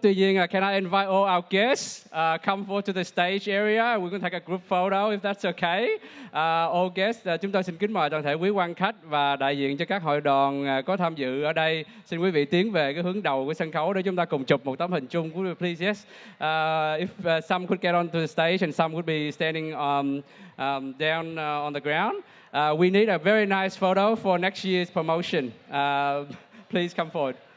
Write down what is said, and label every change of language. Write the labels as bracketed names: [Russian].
[Vietnamese] Tuy nhiên, [English] can I invite all our guests come forward to the stage area? We're going to take a group photo if that's okay. All guests, [Vietnamese] chúng tôi xin kính mời toàn thể quý quan khách và đại diện cho các hội đoàn có tham dự ở đây. Xin quý vị tiến về cái hướng đầu của sân khấu để chúng ta cùng chụp một tấm hình chung. Quý vị [English] please, yes. If some could get onto the stage and some would be standing down on the ground. We need a very nice photo for next year's promotion. Please come forward.